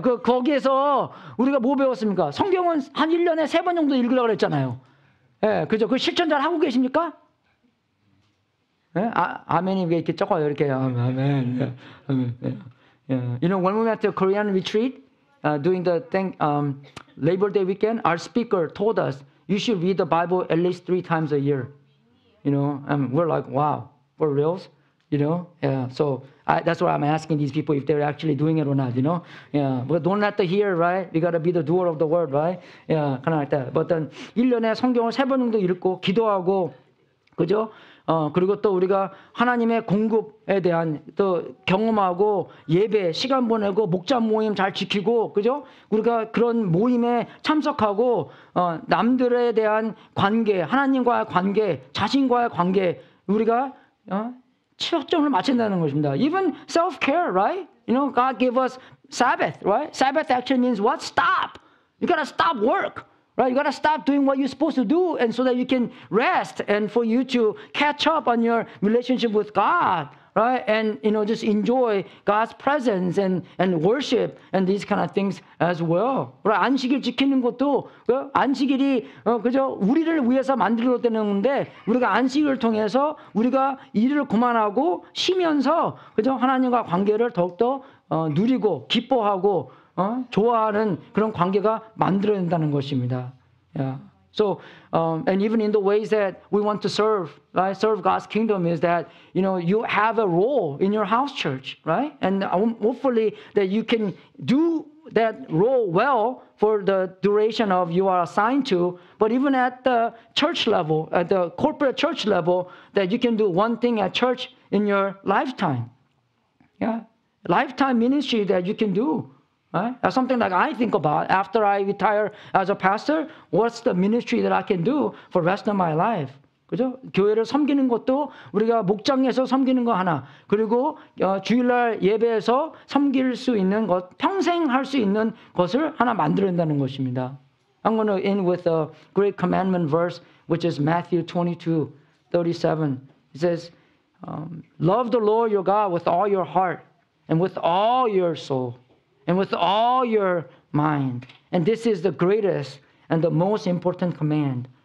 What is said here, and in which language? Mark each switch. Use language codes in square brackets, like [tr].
[ko] 거기에서 우리가 뭐 배웠습니까? 성경은 한 1년에 3번 정도 읽으라고 그랬잖아요. 예. 그죠? 그 실천 잘 하고 계십니까? 예? 아멘이 왜 이렇게 적어요? 이렇게. 아멘. 아멘. Yeah. [en] You know, when we went to a Korean retreat during the Labor Day weekend, our speaker told us you should read the Bible at least 3 times a year. You know, and we're like, wow, for reals? You know, yeah. So that's why I'm asking these people if they're actually doing it or not. You know, yeah. But don't let the hear, right? We gotta be the doer of the word, right? Yeah, kind of like that. But then [ko] 1년에 성경을 3번 정도 읽고 기도하고, 그죠? 그리고 또 우리가 하나님의 공급에 대한 또 경험하고 예배 시간 보내고 목자 모임 잘 지키고 그죠? 우리가 그런 모임에 참석하고 남들에 대한 관계, 하나님과의 관계, 자신과의 관계 우리가 초점을 맞춘다는 것입니다. [en] Even self-care, right? You know, God gave us Sabbath, right? Sabbath actually means what? Stop. You gotta stop work. Right? You got to stop doing what you're supposed to do and so that you can rest and for you to catch up on your relationship with God, right? And, you know, just enjoy God's presence and worship and these kind of things as well. Right? [ko] 안식일 지키는 것도 안식일이 그죠? 우리를 위해서 만들어졌다는 건데 우리가 안식일을 통해서 우리가 일을 그만하고 쉬면서 그죠? 하나님과 관계를 더욱더 누리고 기뻐하고 좋아하는 그런 관계가 만들어낸다는 것입니다. [en] Yeah. So, and even in the ways that we want to serve, right? Serve God's kingdom is that, you know, you have a role in your house church, right? And hopefully that you can do that role well for the duration of you are assigned to, but even at the church level, at the corporate church level, that you can do one thing at church in your lifetime. Yeah. Lifetime ministry that you can do. Right? That's something like I think about after I retire as a pastor. What's the ministry that I can do for the rest of my life? [ko] 그죠? 교회를 섬기는 것도 우리가 목장에서 섬기는 거 하나, 그리고 주일날 예배에서 섬길 수 있는 것, 평생 할 수 있는 것을 하나 만들어낸다는 것입니다. [en] I'm going to end with a great commandment verse, which is Matthew 22:37. It says, "Love the Lord your God with all your heart and with all your soul." And with all your mind. And this is the greatest and the most important command.